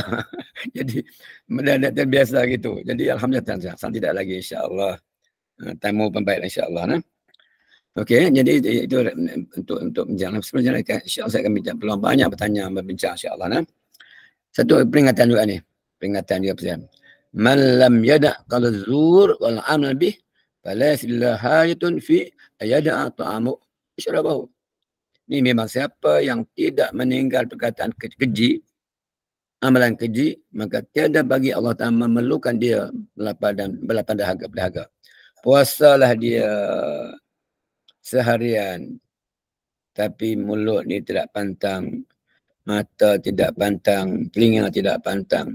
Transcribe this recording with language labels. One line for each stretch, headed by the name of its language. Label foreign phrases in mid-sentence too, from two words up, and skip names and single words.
Malay: Jadi, dah terbiasa gitu. Jadi, alhamdulillah, tidak lagi insya-Allah. Tamu pembaik insya-Allah. Nah. Okey, jadi itu untuk menjalankan sebenarnya insya-Allah saya akan bincang peluang banyak bertanya berbincang insya-Allah nah. Satu peringatan juga ni. Peringatan juga pesan.
Arabic: من لم يدع قول الزور والعمل به فلا حاجة في أن يدع طعامه شرابه.
Malay: Ini memang siapa yang tidak meninggal perkataan keji, amalan keji, maka tiada bagi Allah Ta'ala memerlukan dia belapan dahaga. Puasalah dia seharian, tapi mulut ni tidak pantang, mata tidak pantang, telinga tidak pantang.